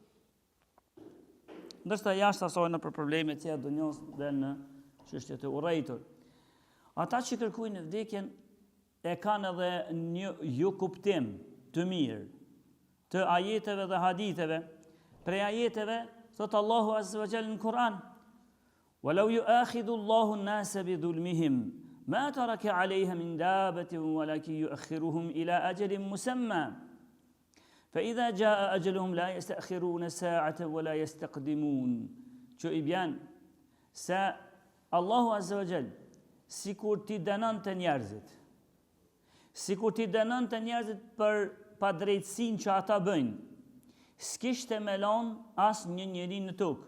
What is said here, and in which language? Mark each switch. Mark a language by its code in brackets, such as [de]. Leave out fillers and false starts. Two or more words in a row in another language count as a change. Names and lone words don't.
[sq] Ndërsa jashtë asaj në për probleme të dunjos dhe në çështjet e urrejtur. Ata që kërkojnë vdekjen e kanë edhe një jo kuptim të mirë të ajeteve dhe haditheve. Prej ajeteve thot Allahu [ar] عز وجل [sq] në Kur'an: [ar] "ولو يؤاخذ الله الناس بظلمهم ما ترك عليها من دابة ولكن يؤخرهم إلى أجل مسمى فإذا جاء أجلهم لا يستأخرون ساعة ولا يستقدمون." [sq] Që i bjen se Allahu [ar] عز وجل [sq] sikur ti dënonte njerëzit, sikur ti dënonte njerëzit për padrejtësinë që ata bëjnë, s'kishte me lanë as një njeri në tokë.